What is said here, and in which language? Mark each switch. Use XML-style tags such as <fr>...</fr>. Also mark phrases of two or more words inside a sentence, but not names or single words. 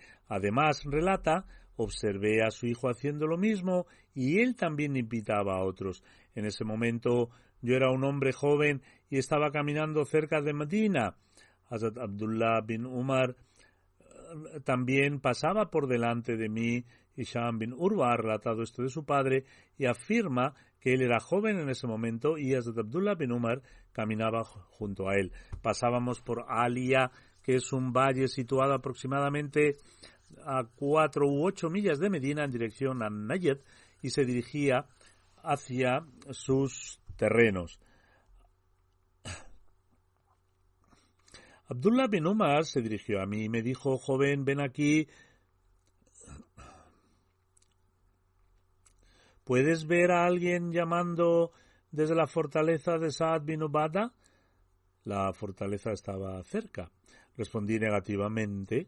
<es>Además, relata: observé a su hijo haciendo lo mismo y él también invitaba a otros. En ese momento yo era un hombre joven y estaba caminando cerca de Medina. Hazrat Abdullah bin Umar también pasaba por delante de mí. Hisham bin Urwa ha relatado esto de su padre y afirma que él era joven en ese momento y Hazrat Abdullah bin Umar caminaba junto a él. Pasábamos por Aliyah, que es un valle situado aproximadamente a 4 u 8 millas de Medina en dirección a Najd, y se dirigía hacia sus terrenos. Abdullah bin Umar se dirigió a mí y me dijo: joven, ven aquí. ¿Puedes ver a alguien llamando desde la fortaleza de Sa'd bin Ubadah? La fortaleza estaba cerca. Respondí negativamente.</es>